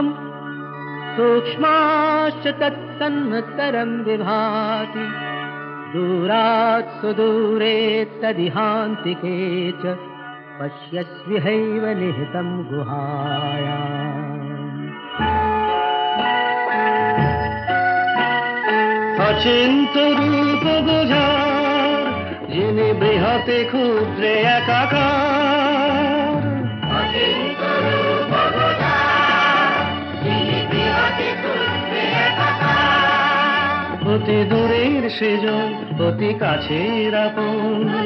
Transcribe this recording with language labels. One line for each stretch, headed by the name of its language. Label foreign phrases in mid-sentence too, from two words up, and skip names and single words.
Sanskrit: सूक्ष्माश्च तत्सन्मत्तरं विभाति दूरात् सुदूरे तदिहान्तिके च पश्यस्विहैव निहितं गुहायाम्
Bangla: অচিন্তরূপ বুঝার যিনি বৃহতে ক্ষুদ্রে একাকার অতি দূরের সেজন অতি কাছের আপন